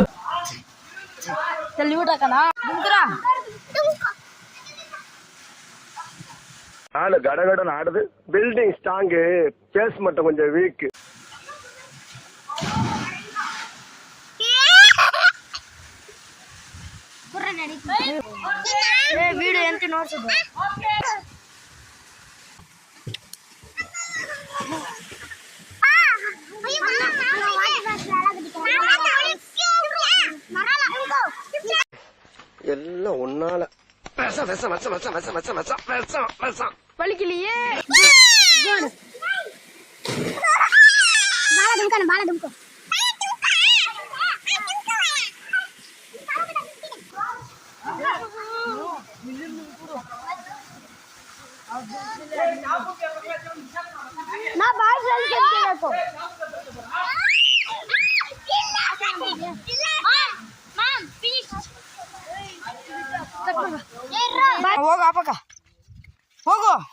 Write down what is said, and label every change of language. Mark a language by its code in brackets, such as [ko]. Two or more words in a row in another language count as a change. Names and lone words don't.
[ta] ஆளு கடகடன் ஆடுது, பில்டிங் ஸ்ட்ராங்கு, பேஸ் மட்டும் கொஞ்சம் வீக். [kn] வீடியோ ಎಂತ ನೋಡ್ತಿದ್ದೆ. [ta] எல்லாம் ஒன்னால வலிக்கலையே. பால டும்கோ. நான் பால் சொல்லிட்டேன். [kn] ಹೋಗು ಅಪ್ಪಕ್ಕ ಹೋಗು.